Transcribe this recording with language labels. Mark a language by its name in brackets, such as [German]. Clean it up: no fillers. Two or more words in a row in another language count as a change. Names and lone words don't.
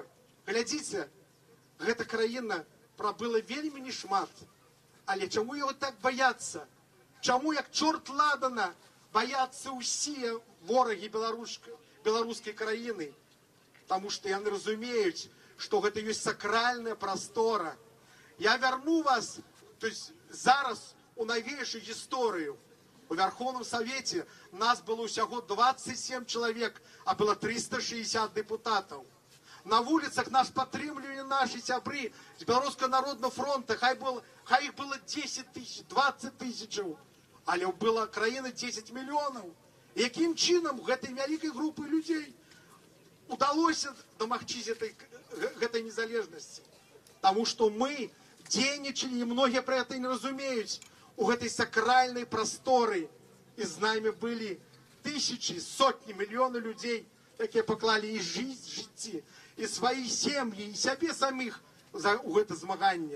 [Belarusian] Глядзіце, гэта краіна прабыла вельмі нешмат. Але чаму яго так баяцца? Чаму, як чорт ладана, баяцца ўсе ворагі беларускай краіны? Таму што яны разумеюць, што гэта ёсць сакральная прастора. [Russian] Я верну вас, то есть зараз у новейшую историю. У Верховном Совете нас было усяго 27 человек, а было 360 депутатов. На улицах нас падтрымлівалі наши сябры з Белорусского народного фронта. [Belarusian] Хай их было 10 тысяч, 20 тысяч, але была краіна 10 миллионов. И яким чынам гэтай вялікай группы людей удалося дамагчись гэтай незалежности? [Russian] Потому что [Belarusian] мы дзейнічалі, і многія пра гэта не разумеюць, у гэтай сакральнай прасторы. І з намі былі тысячы, сотні, мільёны людзей, якія паклалі і жыцці, і свае сем'і, і сябе саміх у гэта змаганне.